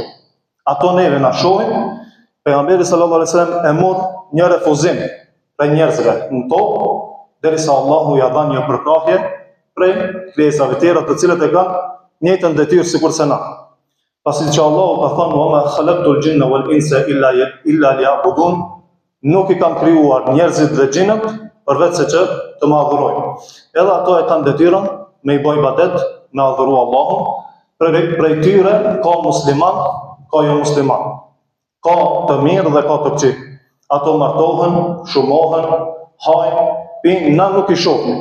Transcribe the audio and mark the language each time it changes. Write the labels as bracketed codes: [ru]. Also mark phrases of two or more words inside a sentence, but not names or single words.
[sq] Ato neve na shohin. Pejgamberi [ar] صلى الله عليه وسلم [sq] e mor një refuzim prej njerëzve në tokë, derisa Allahu ja dha një përkrahje prej krijesave tjera të cilët e kanë njëjtën detyrë sikurse na. Pasi që Allahu ka thënë: [ar] "وما خلقت الجن والإنس إلا ليعبدون", [sq] nuk I kam krijuar njerëzit dhe xhinët përveç se që të më adhurojnë. Edhe ato e kanë detyrën me I bë ibadet, me adhuru Allahun. Prej tyre ka musliman, ka jo musliman. Ka të mirë dhe ka të këqij. Ato martohen, shumohen, hajnë, pinë, na nuk I shohim.